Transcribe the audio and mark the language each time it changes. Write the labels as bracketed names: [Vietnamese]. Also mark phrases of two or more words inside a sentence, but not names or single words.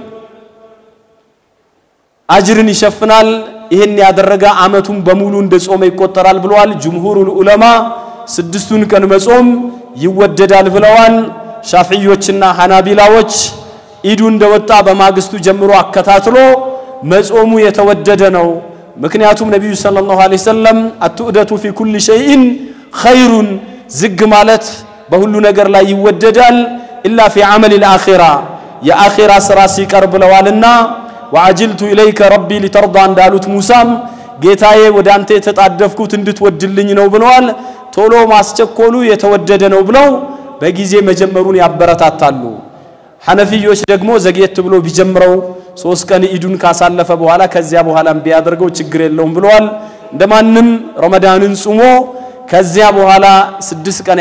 [Amharic] አጅርን ይሸፍናል ይሄን ያደረገ አመቱን በሙሉ እንደጾመ ይቆጠራል ብለዋል [Arabic] جمهور العلماء [Amharic] 6ቱን ቀን መጾም ይወደዳል ብለዋል ሻፊዒዎችና ሐናቢላዎች ኢዱ እንደወጣ በማግስቱ ጀምሮ አከታትሎ መጾሙ የተወደደ ነው ምክንያቱም ነብዩ [Arabic] صلى الله عليه وسلم التؤدة في كل شيء خير [Amharic] ዝግ ማለት በሁሉ ነገር ላይ ይወደዳል [Arabic] الا في عمل الاخره [Amharic] የአኺራ ስራ ሲቀር ብለዋልና [Arabic] وعجلت اليك ربي لترضى [Amharic] እንዳሉት ሙሳም ጌታዬ ወዳንተ የተጣደፍኩት እንድትወድልኝ ነው ብለዋል ቶሎ ማስቸኮሉ የተወደደ ነው ብለው በጊዜ መጀመሩን ያበረታታሉ ሐነፊዮች ደግሞ ዘግየት ብሎ ቢጀምረው 3 ቀን ኢዱን ካሳለፈ በኋላ ከዚያ በኋላም ቢያደርገው ችግር የለውም ብለዋል እንደማንም ረመዳንን ጾሞ ከዚያ በኋላ 6 ቀን